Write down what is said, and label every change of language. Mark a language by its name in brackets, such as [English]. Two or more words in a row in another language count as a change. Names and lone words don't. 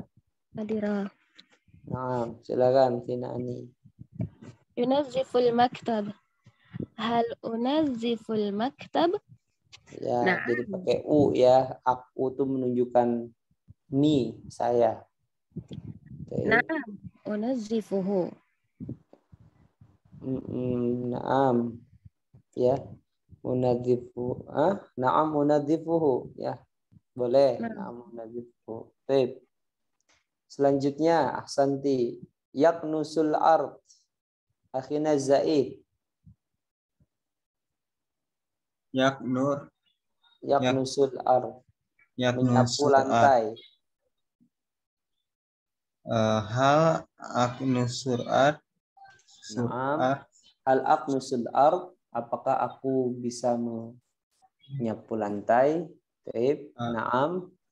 [Indonesian] Adira. Nah, silakan Tina Ani. [Arabic] ينظّف المكتب. هل أنظّف المكتب? [Indonesian] Ya, jadi pakai u ya. Aku tuh menunjukkan mi, saya. [Arabic] نعم، أنظّفه. Naam. Ya. نعم أنظّفه. [Indonesian] Ya. Boleh. [Arabic] نعم أنظّفه. [Indonesian] Baik. Selanjutnya, [Arabic] ahsanti. يكنس الأرض. أخينا زيد. يكنس الأرض. [Indonesian] Menyapu lantai. [Arabic] هل أكنس الأرض. هل أكنس الأرض. [Indonesian] Apakah aku bisa menyapu lantai? Baik. Naam.